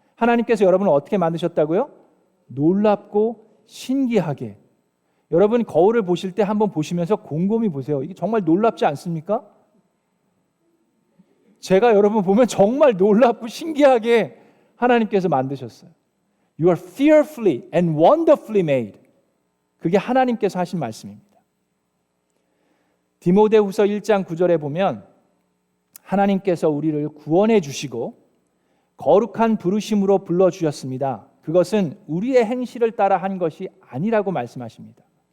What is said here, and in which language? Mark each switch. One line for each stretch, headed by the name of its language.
Korean: 하나님께서 여러분을 어떻게 만드셨다고요? 놀랍고 신기하게. 여러분 거울을 보실 때 한번 보시면서 곰곰이 보세요. 이게 정말 놀랍지 않습니까? 제가 여러분 보면 정말 놀랍고 신기하게 하나님께서 만드셨어요.
English: You are fearfully and wonderfully made.
Korean: 그게 하나님께서 하신 말씀입니다. 디모데후서 1장 9절에 보면 하나님께서 우리를 구원해 주시고 거룩한 부르심으로 불러주셨습니다. 그것은 우리의 행실을 따라 한 것이 아니라고 말씀하십니다.